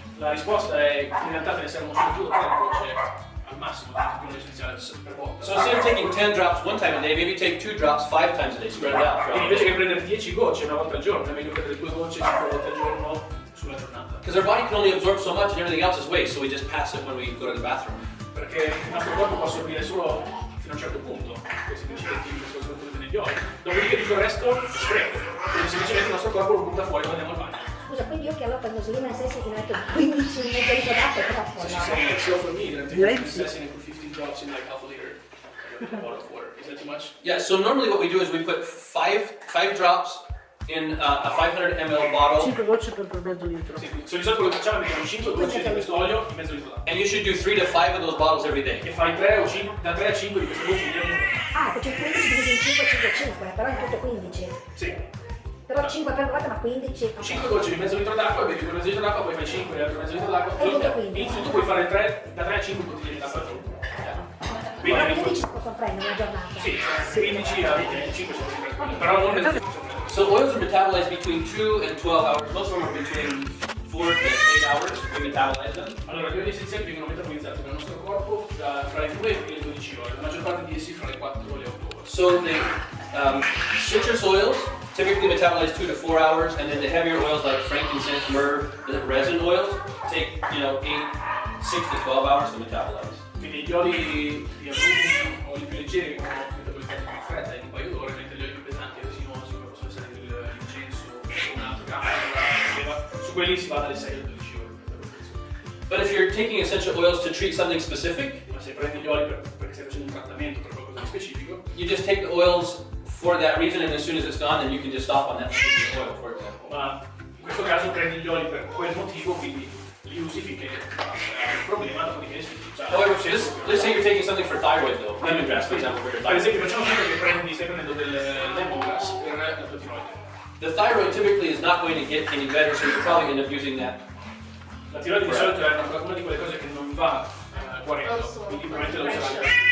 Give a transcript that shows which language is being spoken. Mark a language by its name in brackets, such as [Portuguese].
[Italian] La risposta è che in realtà te ne servono solo 2 o 3 gocce al massimo, di quello essenziale per volta. [English] So instead of taking 10 drops one time a day, maybe take 2 drops 5 times a day. Spread it out. [Italian] Quindi invece che prendere 10 gocce una volta al giorno, è meglio prendere 2 gocce 5 volte al giorno sulla giornata. Because our body can only absorb so much and everything else is waste, so we just pass it when we go to the bathroom. Perché il nostro corpo può assorbire solo fino a un certo punto questi principi attivi che sono contenuti negli oli. Dopodiché tutto il resto è spreco. Quindi semplicemente il nostro corpo lo butta fuori quando andiamo al bagno. Scusa, quindi io che allora prendo solo una sessa che ne ho detto 15 in mezzo di d'acqua è troppo, [English] So she [Italian] no? [English] said, so for me, that I'm [Italian] Direi [English] taking [Italian] sì. [English] assessing and put 15 drops in like half a liter of a bottle of water. Is that too much? Yeah, so normally what we do is we put five drops in a 500 ml bottle, [Italian] 5 gocce per mezzo litro. Sì, di solito quello che facciamo è mettiamo 5 gocce di questo olio in mezzo litro d'acqua. [English] and you should do 3 to 5 of those bottles every day. [Italian] E fai 3 o 5, da 3 a 5 di queste gocce ogni giorno. Ah, c'è 15 diviso in 5, 5, 5, però in tutto 15. Sì. Però 5 per volta, ma 15. 5 gocce di mezzo litro d'acqua, bevi quel mezzo litro d'acqua, poi fai 5 di altro mezzo litro d'acqua. E tutto 15. In tutto puoi fare da 3 a 5 bottiglie di acqua al giorno. Però Quindi 15 si possono prendere una giornata. sì, 15 a 25 c'è però non nel [English] So oils are metabolized between 2 and 12 hours. Most of them are between 4 to 8 hours. We metabolize them. [Italian] Allora, gli oli essenziali vengono metabolizzati dal nostro corpo fra le 2 e le 12 ore, la maggior parte di essi fra le 4 e le 8 ore. [English] So the citrus oils typically metabolize 2 to 4 hours, and then the heavier oils like frankincense, myrrh, the resin oils take 6 to 12 hours to metabolize. [Italian] Quindi gli oli di agrumi o oli più leggeri vengono metabolizzati più in fretta in un paio d'ore, mentre gli oli più pesanti e resinosi, come possono essere l'incenso o un altro campo, su quelli si va dalle 6 alle 12 ore. [English] But if you're taking essential oils to treat something specific, [Italian] Ma se prendi gli oli perché stai facendo un trattamento per qualcosa di specifico, [English] you just take the oils for that reason, and as soon as it's gone, then you can just stop on that particular oil, for example. [Italian] ma in questo caso prendi gli oli per quel motivo, quindi li usi finché il problema dopo di che [English] However, let's say you're taking something for thyroid though, lemongrass, for example, for your [Italian] Per [English] thyroid. [Italian] esempio facciamo finta che stai prendendo del lemongrass per la tua tiroide. [English] The thyroid typically is not going to get any better, so you'll probably end up using that. [Italian] La tiroide di solito è una di quelle cose che non va guarendo, quindi probabilmente lo userai.